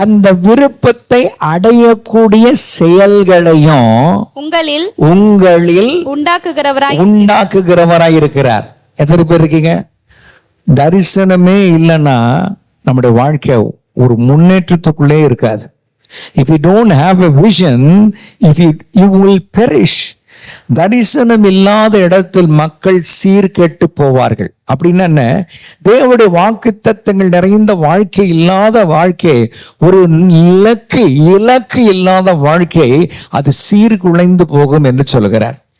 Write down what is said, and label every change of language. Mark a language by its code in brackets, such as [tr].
[ta] அந்த விருப்பத்தை அடையக்கூடிய செயல்களையும் உங்களில் உண்டாக்குகிறவராய் இருக்கிறார். எத்தனை பேர் இருக்கீங்க? தரிசனமே இல்லைன்னா நம்முடைய வாழ்க்கை ஒரு முன்னேற்றத்துக்குள்ளே இருக்காது. [en] If you don't have a vision, you will perish. [ta] தரிசனம் இல்லாத இடத்தில் மக்கள் சீர்கெட்டு போவார்கள். அப்படின்னா என்ன? தேவனுடைய வாக்குத்தத்தங்கள் நிறைந்த வாழ்க்கை இல்லாத வாழ்க்கை, ஒரு இலக்கு இல்லாத வாழ்க்கை, அது சீர்குலைந்து போகும் என்று சொல்கிறார்.